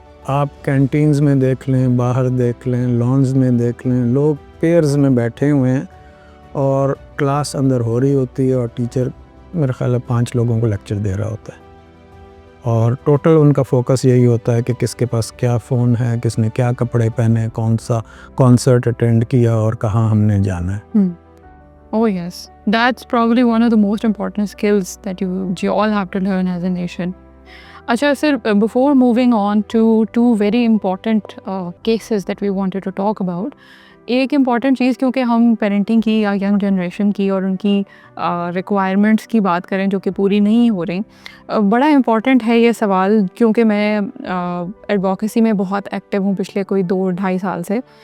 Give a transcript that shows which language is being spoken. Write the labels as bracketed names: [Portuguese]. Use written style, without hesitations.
[Urdu] آپ کینٹینز میں دیکھ لیں, باہر دیکھ لیں, لانز میں دیکھ لیں, لوگ پیئرز میں بیٹھے ہوئے ہیں اور کلاس اندر ہو رہی ہوتی ہے اور ٹیچر میرے خیال ہے 5 لوگوں کو لیکچر دے رہا ہوتا ہے, اور ٹوٹل ان کا فوکس یہی ہوتا ہے کہ کس کے پاس کیا فون ہے, کس نے کیا کپڑے پہنے, کون سا کانسرٹ اٹینڈ کیا اور کہاں ہم نے جانا ہے. [English] Oh yes, that's probably one of the most important skills that you all have to learn as a nation. [Urdu] Acha sir, [English] before moving on to two very important cases that we wanted to talk about, [Urdu] ایک important چیز کیونکہ ہم parenting کی یا young generation کی اور ان کی requirements کی بات کریں جو کہ پوری نہیں ہو رہی, بڑا امپورٹنٹ ہے یہ سوال, کیونکہ میں ایڈوکیسی میں بہت ایکٹیو ہوں پچھلے کوئی 2-2.5 سال سے.